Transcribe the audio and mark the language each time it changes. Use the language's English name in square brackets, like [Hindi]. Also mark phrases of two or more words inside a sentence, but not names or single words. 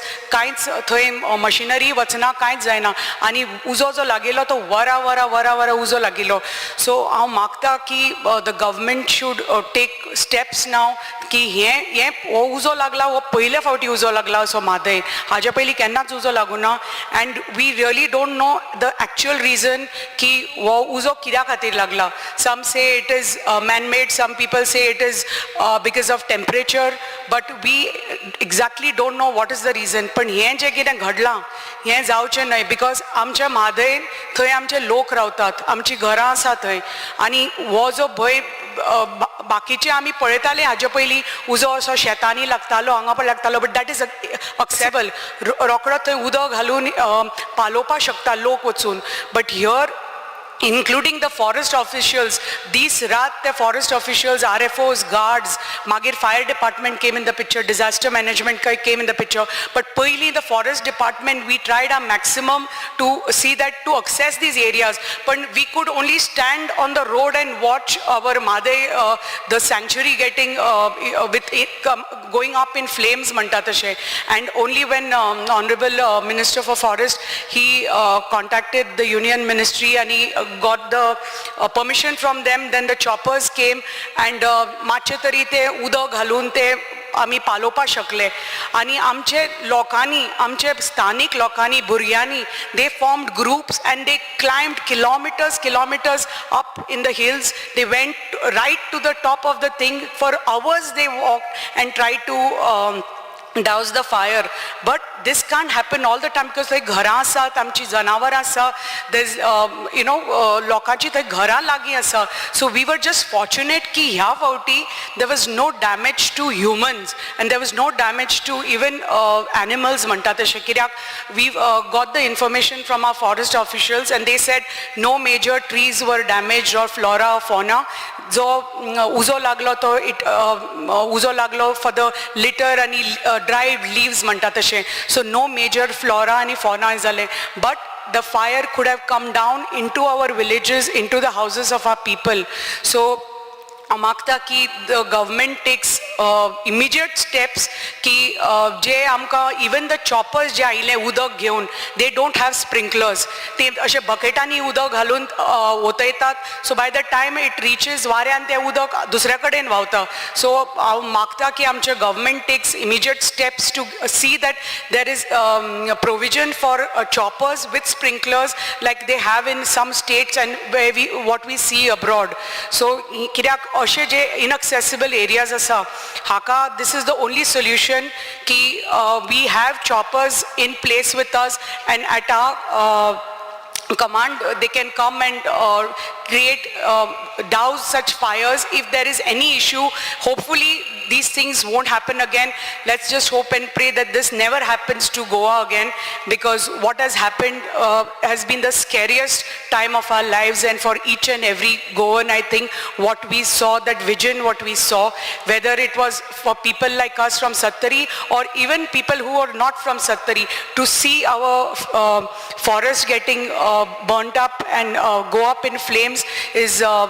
[Konkani] कांयच थंय मशिनरी वचना, कांयच जायना. आनी उजो जो लागिल्लो तो वरां वरां वरां वरां उजो लागिल्लो. सो हांव मागता की [English] the government should take steps now [Konkani] की हे हो उजो लागला, हो पयले फावटी उजो लागला असो म्हादय, हाजे पयलीं केन्नाच उजो लागूना. [English] and we really don't know the actual reason [Konkani] की हो उजो कित्या खातीर लागला. [English] Some say it is man-made, some people say it is because of temperature, but we exactly don't know what is the reason. [Konkani] पण हे जे कितें घडलां हें जावचें न्हय, बिकॉज आमच्या म्हादय थंय आमचे लोक रावतात, आमची घरां आसा थंय. आनी हो जो भंय बाकीचे आमी पळयताले हाजे पयलीं उजो असो शेतांनी लागतालो, हांगा पण लागतालो, [English] but that is acceptable. [Konkani] रोकडो थंय उदक घालून पालोवपाक शकता लोक वचून. [English] बट हियर including the forest officials. These rat the forest officials, RFOs, guards, magir fire department came in the picture, disaster management came in the picture. But पहिली the forest department, we tried our maximum to see that to access these areas. But we could only stand on the road and watch our Madai, the sanctuary getting with it going up in flames, [Konkani] म्हणटा तशें. [English] And only when Honorable Minister for Forest, he contacted the Union Ministry and he got the permission from them, then the choppers came and [Konkani] मातशे तरी ते उदक घालून ते आमी पालोवपा शकले. आणि आमचे लोकांनी, आमचे स्थानिक लोकांनी, भुरग्यांनी, [English] they formed groups and they climbed kilometers up in the hills. They went right to the top of the thing. For hours they walked and tried to douse the fire. But this can't happen all the time because they [Konkani] घरां आसात, आमची जनावर आसा, [English] there's [Konkani] लोकांची थंय घरां लागीं आसा. [English] So we were just fortunate की ह्या फावटी there was no damage to humans and there was no damage to even animals [Konkani] म्हणटा तशें. [English] कित्याक we got the information from our forest officials and they said no major trees were damaged or flora or fauna. [Konkani] जो उजो लागलो तो उजो लागलो [English] for the litter [Konkani] आणि [English] dried leaves [Konkani] म्हणटा तशें. [English] So no major flora and fauna जाले. But the fire could have come down into our villages, into the houses of our people. So मागता की the government takes immediate steps [Konkani] की जे आमकां [English] even the choppers जे आयले [Konkani] उदक घेवन, [English] they don't have sprinklers. [Konkani] ते अशे बकेटांनी उदक घालून वतयतात. [English] So by the time it reaches [Konkani] वाऱ्यान ते उदक दुसऱ्या कडेन व्हांवता. [English] So [Konkani] हांव मागता की आमचे [English] government takes immediate steps to see that there is provision for choppers with sprinklers like they have in some states and where what we see abroad. So कित्याक [Konkani] अशे जे [English] inaccessible areas [Konkani] आसा, हाका [English] this is the only solution की we have choppers in place with us and at our command they can come and create douse such fires if there is any issue. Hopefully these things won't happen again. Let's just hope and pray that this never happens to Goa again, because what has happened has been the scariest time of our lives, and for each and every Goan, I think what we saw, that vision what we saw, whether it was for people like us from Sattari or even people who are not from Sattari, to see our forest getting burnt up and go up in flames is